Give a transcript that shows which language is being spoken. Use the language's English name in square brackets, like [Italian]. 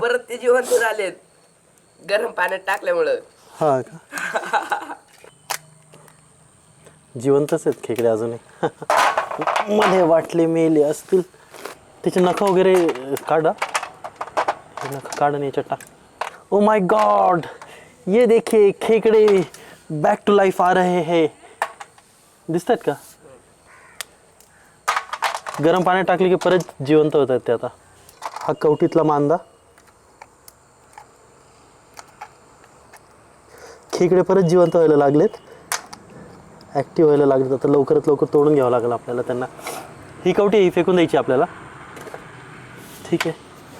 [Marathi] परत ते जिवंत झालेत गरम पाण्यात टाकल्यामुळं. हा का, जिवंतच आहेत खेकडे अजूनही. मध्ये वाटले मेले असतील. त्याचे नख वगैरे काढा, नख काढून याच्यात टाक. [English] oh my God, [Hindi] ये देखिए खेकड़े [English] back to life [Hindi] आ रहे हैं. [Marathi] दिसतात का? गरम पाण्यात टाकले की परत जिवंत होतात ते. आता हा कवटीतला मांदा. खेकडे परत जिवंत व्हायला लागलेत, ॲक्टिव्ह व्हायला लागलेत. आता लवकरात लवकर तोडून घ्यावं लागेल आपल्याला त्यांना. ही कवटी ही फेकून द्यायची आपल्याला. ठीक आहे.